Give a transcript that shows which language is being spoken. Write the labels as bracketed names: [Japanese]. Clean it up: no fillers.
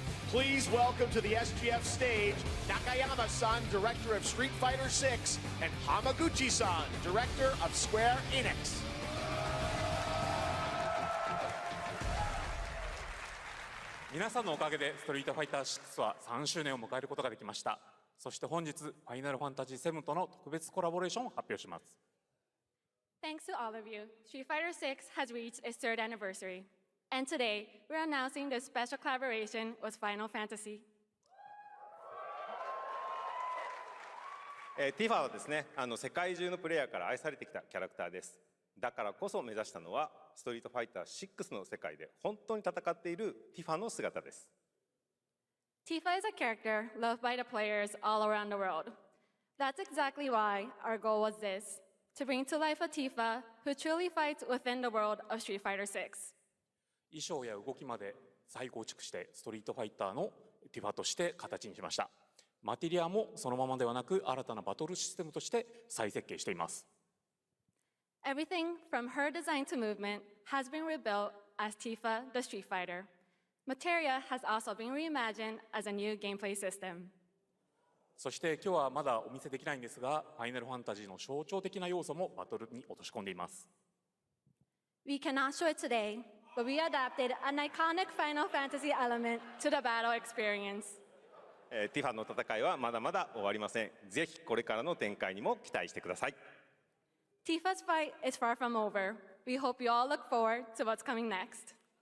[English] Please welcome to the SGF stage, Nakayama-san, director of Street Fighter 6, and Hamaguchi-san, director of Square Enix. [Japanese] 皆さんのおかげでストリートファイター6は3周年を迎えることができました。そして本日、ファイナルファンタジー7との特別コラボレーションを発表します。 [English] Thanks to all of you, Street Fighter 6 has reached its 3rd anniversary. And today, we're announcing this special collaboration with Final Fantasy. [Japanese] ティファはですね、世界中のプレイヤーから愛されてきたキャラクターです。だからこそ目指したのは、ストリートファイター6の世界で本当に戦っているティファの姿です。 [English] Tifa is a character loved by the players all around the world. That's exactly why our goal was this, to bring to life a Tifa who truly fights within the world of Street Fighter 6. [Japanese] 衣装や動きまで再構築してストリートファイターのティファとして形にしました。マテリアもそのままではなく新たなバトルシステムとして再設計しています。 [English] Everything from her design to movement has been rebuilt as Tifa the Street Fighter. Materia has also been reimagined as a new gameplay system. [Japanese] そして今日はまだお見せできないんですが、ファイナルファンタジーの象徴的な要素もバトルに落とし込んでいます。 [English] We cannot show it today, but we adapted an iconic Final Fantasy element to the battle experience. [Japanese] ティファの戦いはまだまだ終わりません。ぜひこれからの展開にも期待してください。 [English] Tifa's fight is far from over. We hope you all look forward to what's coming next.